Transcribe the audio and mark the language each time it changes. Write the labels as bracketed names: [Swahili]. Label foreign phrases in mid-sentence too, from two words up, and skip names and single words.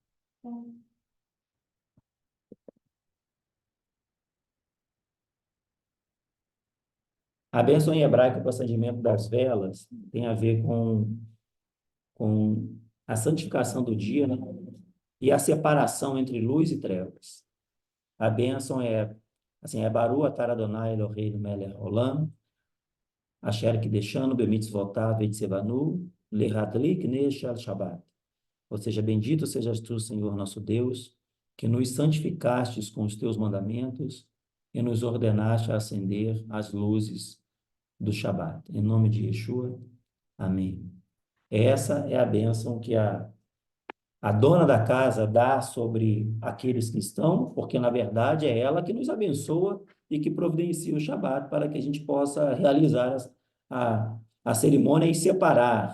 [Portuguese] A bênção em hebraico para o acendimento das velas tem a ver com a santificação do dia, né? E a separação entre luz e trevas. A bênção é assim, é [Hebrew] ברוך אתה אדני אלהינו מלך העולם, אשר קדשנו במצותיו וצונו, להדליק נר של שבת. [Portuguese] Ou seja, bendito sejas tu, Senhor nosso Deus, que nos santificastes com os teus mandamentos e nos ordenaste a acender as luzes do Shabat. Em nome de Yeshua, amém. Essa é a bênção que a dona da casa dá sobre aqueles que estão, porque, na verdade, é ela que nos abençoa e que providencia o Shabat para que a gente possa realizar a cerimônia e separar.